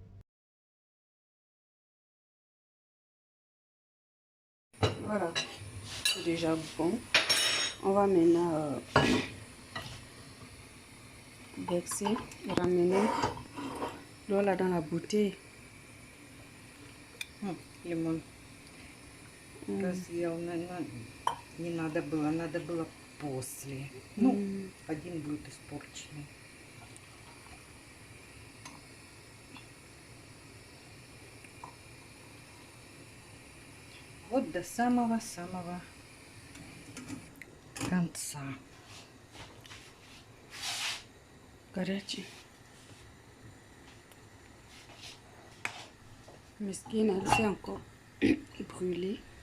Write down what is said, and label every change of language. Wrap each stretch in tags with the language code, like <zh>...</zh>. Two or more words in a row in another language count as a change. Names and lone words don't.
<fr>Voilà, c'est déjà bon. On va maintenant verser, ramener l'eau là dans la bouteille.</fr> <ru>Лимон. Разъел, не надо было после. Ну, один будет испорченный. Вот до самого-самого конца. Горячий.</ru> <fr>Mesquine, elle s'est encore brûlée.</fr>